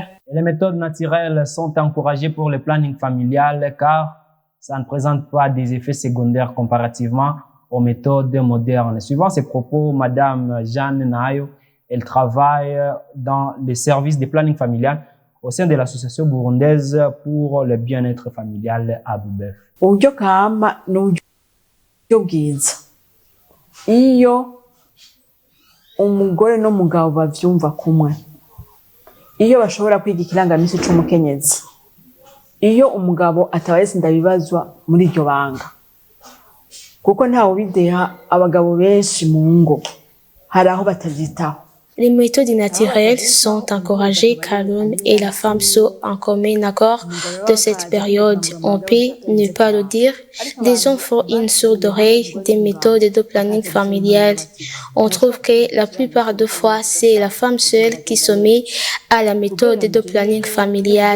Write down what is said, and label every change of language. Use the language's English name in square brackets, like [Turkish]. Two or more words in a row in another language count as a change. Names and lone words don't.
[French] Les méthodes naturelles sont encouragées pour le planning familial car ça ne présente pas des effets secondaires comparativement aux méthodes modernes. Suivant ces propos, Madame Jeanne Nayo, elle travaille dans les services de planning familial au sein de l'association burundaise pour le bien-être familial à Boubef. [Rundi] Uburyo kama n'uburyo bwiza iyo umugore n'umugabo bavyumva kumwe, iyo bashobora kwiga ikirangamisi c'umukenyezi, iyo umugabo atabaye ndabibazwa muri iryo banga, kuko ntawe bideha abagabo benshi mu ngo hari aho batavyitaho. [French] Les méthodes naturelles sont encouragées car l'homme et la femme sont en commun accord de cette période. On peut ne pas le dire. Les hommes font une sourde oreille des méthodes de planning familial. On trouve que la plupart des fois, c'est la femme seule qui se met à la méthode de planning familial.